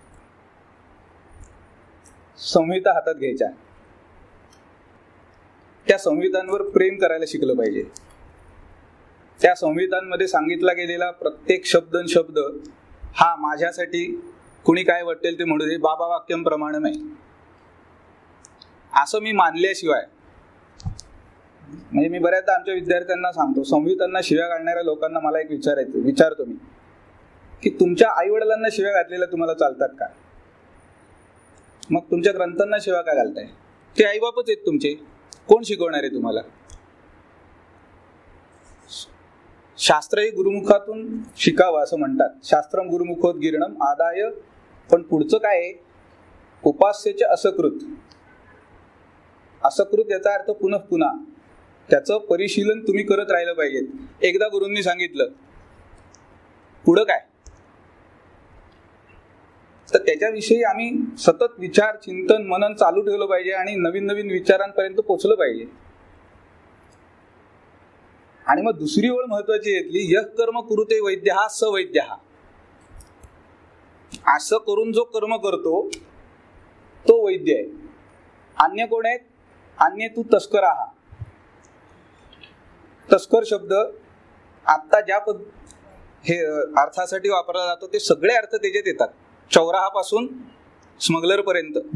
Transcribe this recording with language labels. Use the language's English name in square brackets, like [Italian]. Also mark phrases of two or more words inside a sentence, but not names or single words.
[Marathi] संहिता हातात घ्यायच्या, त्या संहितांवर प्रेम करायला शिकलं पाहिजे. त्या संहितांमध्ये सांगितला गेलेला प्रत्येक शब्द हा माझ्यासाठी कुणी काय वाटेल ते म्हणू दे [Sanskrit] बाबा वाक्यम प्रमाणम [Marathi] आहे असं मी मानल्याशिवाय, म्हणजे मी बऱ्याचदा आमच्या विद्यार्थ्यांना सांगतो, संहितांना शिव्या घालणाऱ्या लोकांना मला एक विचारतो मी की तुमच्या आई वडिलांना शिव्या घातलेल्या तुम्हाला चालतात का? मग तुमच्या ग्रंथांना शिव्या का घालताय? ते आईबापच आहेत तुमचे, कोण शिकवणार आहे तुम्हाला? शास्त्र हे गुरुमुखातून शिकावं असं म्हणतात. [Sanskrit] शास्त्रम गुरुमुखोत गिरणम आदाय. [Marathi] पण पुढचं काय आहे? [Sanskrit] उपास्यचे असकृत. [Marathi] असकृत याचा अर्थ पुन्हा त्याचं परिशीलन तुम्ही करत राहिलं पाहिजे. एकदा गुरूंनी सांगितलं पुढं काय तर त्याच्याविषयी आम्ही सतत विचार चिंतन मनन चालू ठेवलं पाहिजे आणि नवीन विचारांपर्यंत पोहोचलं पाहिजे. आणि मग दुसरी ओळ महत्वाची येतली [Sanskrit] यः कर्म कुरुते वैद्यः स वैद्यः. [Marathi] असं करून जो कर्म करतो तो वैद्य आहे. अन्य कोण आहेत? [Sanskrit] अन्य तू तस्कर [Marathi] आहा. तस्कर शब्द आता ज्या हे अर्थासाठी वापरला जातो ते सगळे अर्थ त्याच्यात येतात, चौराहापासून स्मगलर पर्यंत.